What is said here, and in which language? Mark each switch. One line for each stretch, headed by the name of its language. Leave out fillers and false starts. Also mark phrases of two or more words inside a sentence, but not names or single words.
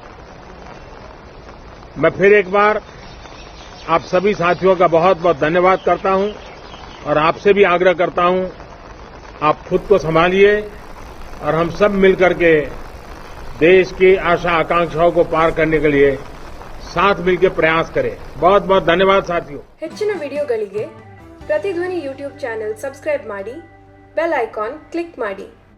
Hindi: मैं फिर एक बार आप सभी साथियों का बहुत बहुत धन्यवाद करता हूं, और आपसे भी आग्रह करता हूं, आप खुद को संभालिए, और हम सब मिलकर के देश की आशा आकांक्षाओं को पार करने के लिए साथ मिलकर प्रयास करें। बहुत बहुत धन्यवाद साथियों।
Kannada: ಹೆಚ್ಚಿನ ವಿಡಿಯೋಗಳಿಗೆ ಪ್ರತಿಧ್ವನಿ
English: YouTube channel
Kannada: ಸಬ್ಸ್ಕ್ರೈಬ್ ಮಾಡಿ,
English: bell icon
Kannada: ಕ್ಲಿಕ್ ಮಾಡಿ।